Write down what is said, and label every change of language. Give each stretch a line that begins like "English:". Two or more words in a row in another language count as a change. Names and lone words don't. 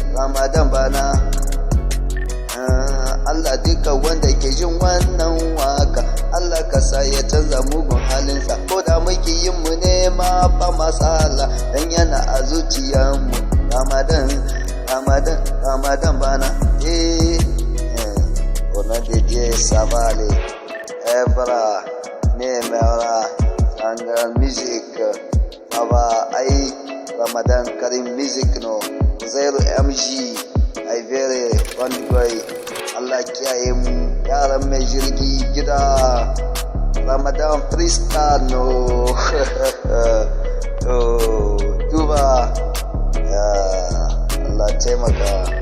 Hausa: Ramadan bana, ah, Allah duka wanda ke jin wannan waka, Allah ka sa ya canza mugun halinsa. Ko da muke yin mu ne ma ba matsala, dan yana a zuciyarmu. Ramadan, Ramadan, Ramadan bana,
French: eh, eh, on a dédié ça va aller.
Hausa: Evra, Nemera, Sangha Music, Baba, ai, Ramadan Karim Music no, Zero M G, ai,
English: very fun boy.
Hausa: Allah kiyaye mu, yaran mai jirgi gida. Ramadan freestyle no. Oh, duba. Ya, Allah taimaka.